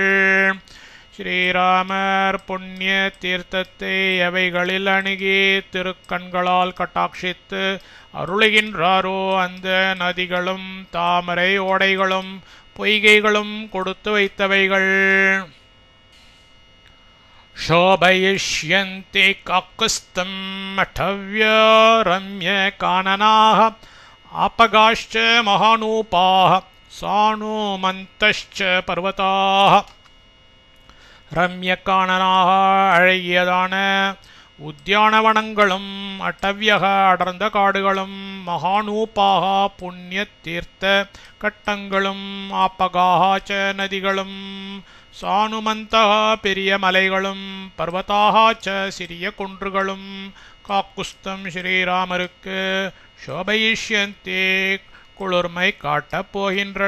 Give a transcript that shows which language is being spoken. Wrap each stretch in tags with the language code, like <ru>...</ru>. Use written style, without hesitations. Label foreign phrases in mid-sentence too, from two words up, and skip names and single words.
<ta>ஸ்ரீராமர் புண்ணிய தீர்த்தத்தை எவைகளில் அணுகி திருக்கண்களால் கட்டாட்சித்து அருளுகின்றாரோ அந்த நதிகளும் தாமரை ஓடைகளும் பொய்கைகளும் கொடுத்து வைத்தவைகள்.</ta> <sa>शोभयिष्यन्ति काकुस्तं मठव्य रम्य काननाः आपगाश्च महानूपाः सानुमन्तश्च पर्वताः.</sa> <ta>ரம்யக்கானனாக அழகியதான உத்தியானவனங்களும் அட்டவியக அடர்ந்த காடுகளும் மகானூபாக புண்ணிய தீர்த்த கட்டங்களும் ஆப்பகாச்ச நதிகளும் சானுமந்தக பெரிய மலைகளும் பர்வதாச்ச சிறிய குன்றுகளும் காக்குஸ்தம் ஸ்ரீராமருக்கு சோபயிஷ்யந்தே குளிர்மை காட்டப் போகின்றன.</ta>